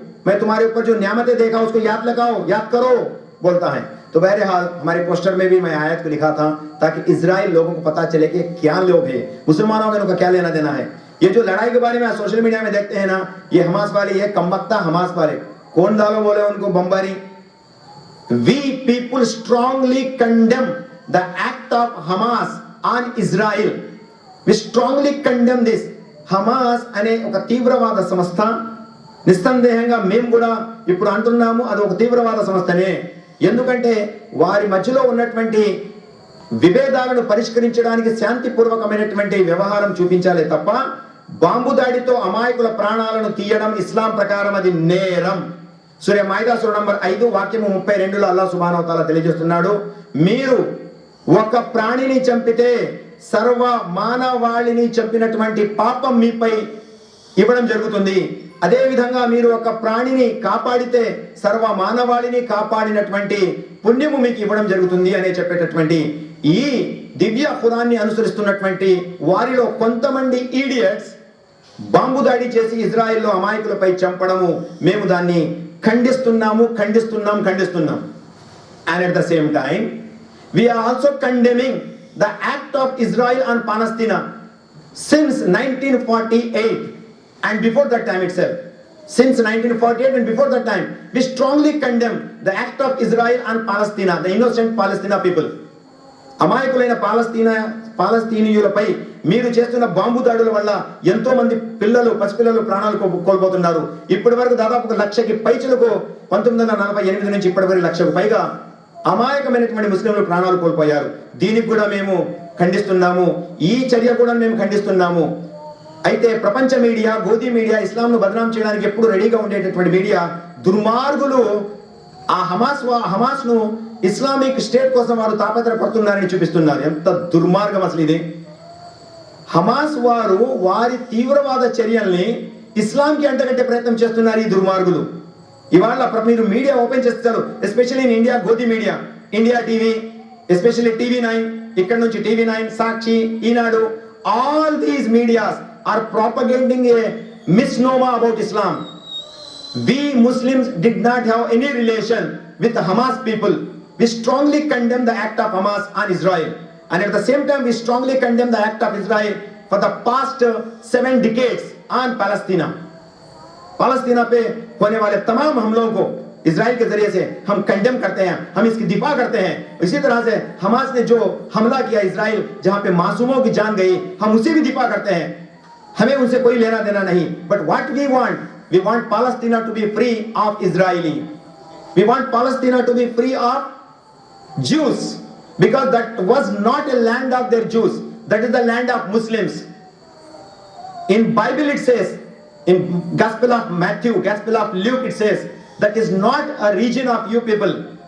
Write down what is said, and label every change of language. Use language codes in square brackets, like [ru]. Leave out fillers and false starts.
[hi] मैं तुम्हारे ऊपर जो नियामतें देखा उसको याद लगाओ, याद करो बोलता है। तो बहरहाल हमारे पोस्टर में भी मैं आयत को लिखा था ताकि इजराइल लोगों को पता चले कि क्या लोग हैं, मुसलमानों का क्या लेना देना है। ये जो लड़ाई के बारे में सोशल मीडिया में देखते हैं ना, ये हमास वाले, ये कमबख्ता हमास वाले, कौन डालो बोले उनको बमबारी। [en] We people strongly condemn the act of Hamas on Israel. We strongly condemn this. [te] Hamas అనే ఒక తీవ్రవాద సంస్థ, నిస్సందేహంగా మేము కూడా ఇప్పుడు అంటున్నాము అది ఒక తీవ్రవాద సంస్థనే. ఎందుకంటే వారి మధ్యలో ఉన్నటువంటి విభేదాలను పరిష్కరించడానికి శాంతిపూర్వకమైనటువంటి వ్యవహారం చూపించాలి తప్ప బాంబు దాడితో అమాయకుల ప్రాణాలను తీయడం ఇస్లాం ప్రకారం అది నేరం. సూర మాయిదా సూర నంబర్ 5 వాక్యము 32లో అల్లాహ్ సుబ్హానహు వ తఆలా తెలియజేస్తున్నాడు, మీరు ఒక ప్రాణిని చంపితే సర్వ మానవాళిని చంపినటువంటి పాపం మీపై ఇవ్వడం జరుగుతుంది. అదే విధంగా మీరు ఒక ప్రాణిని కాపాడితే సర్వ మానవాళిని కాపాడినటువంటి పుణ్యము మీకు ఇవ్వడం జరుగుతుంది అనే చెప్పేటటువంటి ఈ దివ్య ఖురాన్ని అనుసరిస్తున్నటువంటి వారిలో కొంతమంది ఈడియట్స్ బాంబు దాడి చేసి ఇజ్రాయెల్లో అమాయకులపై చంపడము మేము దాన్ని ఖండిస్తున్నాము. [en] And at the same time we are also condemning the act of Israel on Palestine since 1948 and before that time itself. Since 1948 and before that time we strongly condemn the act of Israel on Palestine, the innocent Palestinian people. [te] అమాయకులైన పాలస్తీనియులపై మీరు చేస్తున్న bomb దాడుల వల్ల ఎంతో మంది పసిపిల్లలు ప్రాణాలు కోల్పోతున్నారు. ఇప్పటి వరకు దాదాపు 1,00,000కి పైచులకు 1948 నుంచి ఇప్పటి వరకు 1,00,000కు పైగా అమాయకమైనటువంటి ముస్లింలు ప్రాణాలు కోల్పోయారు. దీనికి కూడా మేము ఖండిస్తున్నాము, ఈ చర్య కూడా మేము ఖండిస్తున్నాము. అయితే ప్రపంచ మీడియా, గోధి మీడియా, ఇస్లాంను బదనాం చేయడానికి ఎప్పుడు రెడీగా ఉండేటటువంటి మీడియా దుర్మార్గులు ఆ హమాస్ ను ఇస్లామిక్ స్టేట్ కోసం వారు తాపత్రపడుతున్నారని చూపిస్తున్నారు. ఎంత దుర్మార్గం అసలు ఇది. హమాస్ వారు వారి తీవ్రవాద చర్యల్ని ఇస్లాంకి అంటగట్టే ప్రయత్నం చేస్తున్నారు ఈ దుర్మార్గులు. ఇవాళ మీరు మీడియా ఓపెన్ చేస్తారు, [en] especially in India, [te] గోధి media, India TV, especially TV9, ఇక్కడ నుంచి TV9, Sakshi, Eenadu, [en] All these medias are propagating a misnomer about Islam. We Muslims did not have any relation with the Hamas people. We strongly condemn the act of Hamas on Israel, and at the same time we strongly condemn the act of Israel for the past 7 decades on Palestine. [hi] पालस्तीना पे होने वाले तमाम हमलों को Israel के जरिए से हम कंडेम करते हैं, हम इसकी दिफा करते हैं. इसी तरह से हमास ने जो हमला किया इजराइल, जहां पे मासूमों की जान गई, हम उसे भी दिफा करते हैं. हमें उनसे कोई लेना देना नहीं. [en] But what we want पालस्तीना to be free of Israeli. We want पालस्तीना to be free of Jews, because that was not a land of their Jews, that is the land of Muslims. In Bible it says, in Gospel of Matthew, Gospel of Luke it says, that is not a region of you people.